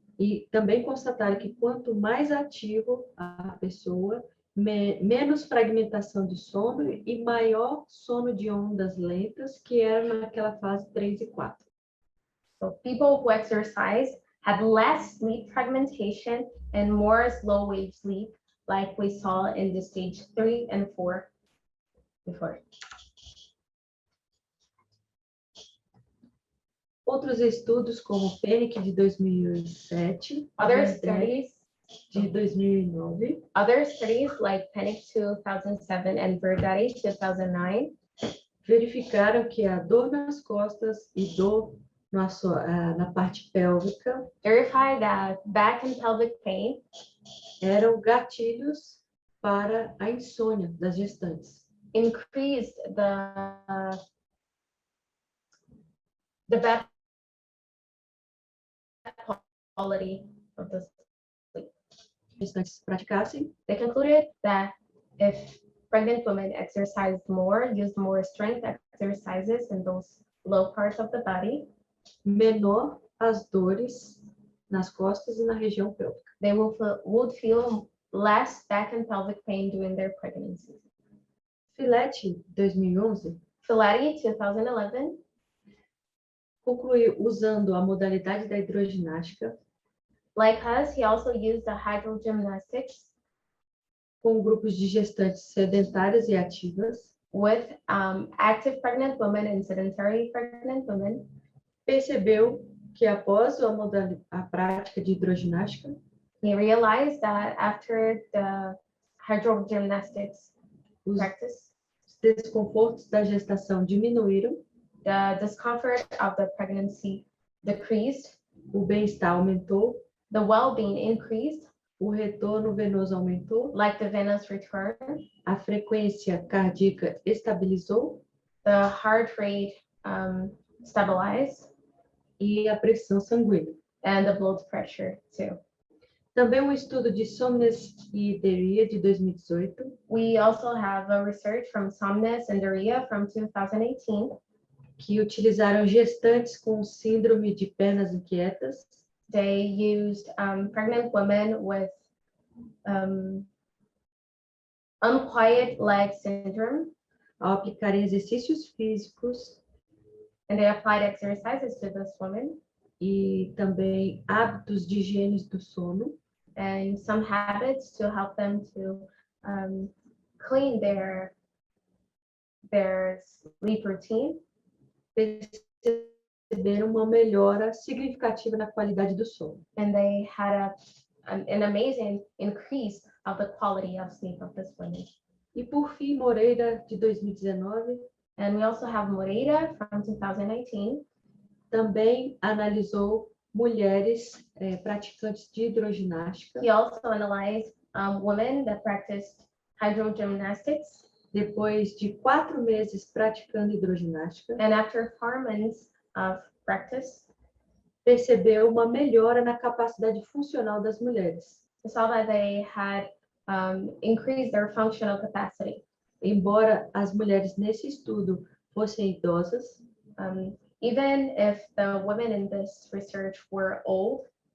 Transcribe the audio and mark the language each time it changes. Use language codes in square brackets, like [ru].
[pt] E também constataram que quanto mais ativo a pessoa, menos fragmentação de sono e maior sono de ondas lentas, que era naquela fase 3 e 4. [en] So people who exercise had less sleep fragmentation and more slow wave sleep, like we saw in the stage 3 and 4 before. [pt] Outros estudos, como Penick, de 2007, [en] Other studies [pt] de 2009, [en] Other studies like Panic 2007 and Verdade 2009 [pt] verificaram que a dor nas costas e dor na parte pélvica [en] verify that back and pelvic pain [pt] eram gatilhos para a insônia das gestantes. [en] increased the bad quality of the sleep. [pt] Gestantes praticassem, [en] They concluded that if pregnant women exercised more, used more strength exercises in those low parts of the body, [pt] menor as dores nas costas e na região pélvica. [en] they would feel less back and pelvic pain during their pregnancy. [pt] Filete, 2011, [en] Filati 2011 [pt] concluiu usando a modalidade da hidroginástica [en] Like us, he also used the hydrogymnastics [pt] com grupos de gestantes sedentárias e ativas, [en] with active pregnant women and sedentary pregnant women. [pt] percebeu que após a prática de hidroginástica, [en] He realized that after the hydrogymnastics practice, [pt] os desconfortos da gestação diminuíram, [en] the discomfort of the pregnancy decreased, [pt] o bem-estar aumentou, [en] the well-being increased, [pt] o retorno venoso aumentou, [en] like the venous return, [pt] a frequência cardíaca estabilizou [en] the heart rate stabilized, [pt] e a pressão sanguínea. [en] and the blood pressure too. [pt] Também um estudo de somnesideria de 2018 [en] We also have a research from Somnes and Daria from 2018 [pt] que utilizaram gestantes com síndrome de pernas inquietas [en] They used pregnant women with unquiet leg syndrome, [pt] ao aplicarem exercícios físicos [en] and they applied exercises to this woman [pt] e também hábitos de higiene do sono, [en] and some habits to help them to clean their sleep routine. [pt] perceberam uma melhora significativa na qualidade do sono. [en] And they had an amazing increase of the quality of sleep of this woman. [pt] E por fim, Moreira, de 2019, [en] And we also have Moreira from 2019. [pt] também analisou mulheres praticantes de hidroginástica [en] He also analyzed women that practiced hydrogymnastics [pt] depois de 4 meses praticando hidroginástica, [en] and after 4 months of practice, [pt] percebeu uma melhora na capacidade funcional das mulheres. [en] we saw that they had increased their functional capacity. [pt] Embora as mulheres nesse estudo fossem idosas, [en] Even if the women in this research were old,